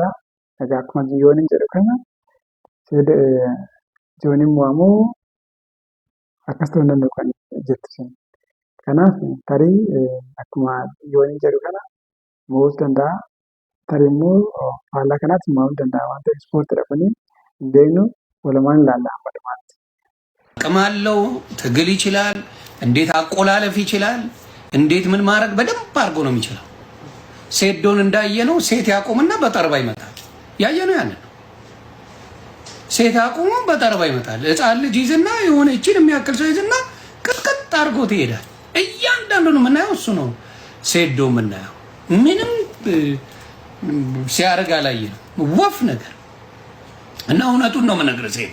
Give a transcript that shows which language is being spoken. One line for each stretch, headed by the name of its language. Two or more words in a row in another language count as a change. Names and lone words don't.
Oromo: Egaa akkuma yooniin jedhu kana jooniin mo'amuu akkas ta'uu hin danda'u kan jettu sun. Kanaaf tarii akkuma yooniin jedhu kana mo'uus danda'a. Tarii immoo faallaa kanaatti mo'uu danda'a waan ta'eef ispoortiidha kuni hin beeknu walumaan ilaalla amma dhumaatti.
Amharic: አቅም አለው፣ ትግል ይችላል፣ እንዴት አቆላለፍ ይችላል፣ እንዴት ምን ማድረግ በደንብ አድርጎ ነው የሚችለው። ሴዶን እንዳየነው ሴት ያቆምና በጠርባ ይመታል። ያየነው ያንን ነው። ሴት ያቆሙ በጠርባ ይመታል። ሕፃን ልጅ ይዝና የሆነ እቺን የሚያክል ሰው ይዝና ቅጥቅጥ አድርጎ ትሄዳል። እያንዳንዱን የምናየው እሱ ነው። ሴዶ የምናየው ምንም ሲያደርግ አላየንም። ወፍ ነገር እና እውነቱን ነው የምነግርህ